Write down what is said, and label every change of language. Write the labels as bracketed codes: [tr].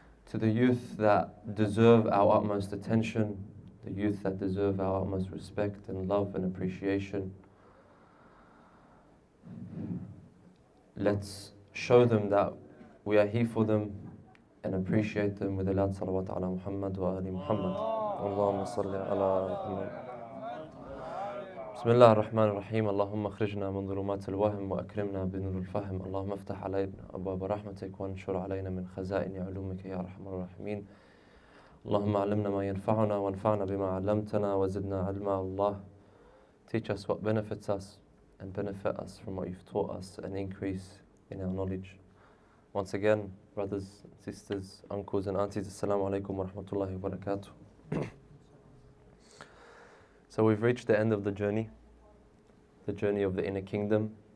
[en] To the youth that deserve our utmost attention, the youth that deserve our utmost respect and love and appreciation. Let's show them that we are here for them and appreciate them with a loud salawat [ar] ala Muhammad wa ali Muhammad. Allahumma salli ala Muhammad. بسم الله الرحمن الرحيم اللهم اخرجنا من ظلمات الوهم وأكرمنا بنور الفهم اللهم افتح علينا أبواب رحمتك وانشر علينا من خزائن علومك يا أرحم الراحمين اللهم علمنا ما ينفعنا وانفعنا بما علمتنا وزدنا علما Allah. [en] Teach us what benefits us and benefit us from what you've taught us and increase in our knowledge. Once again, brothers, sisters, uncles and aunties, Assalamu alaikum wa rahmatullahi wa barakatuh. So we've reached the end of the journey of the inner kingdom.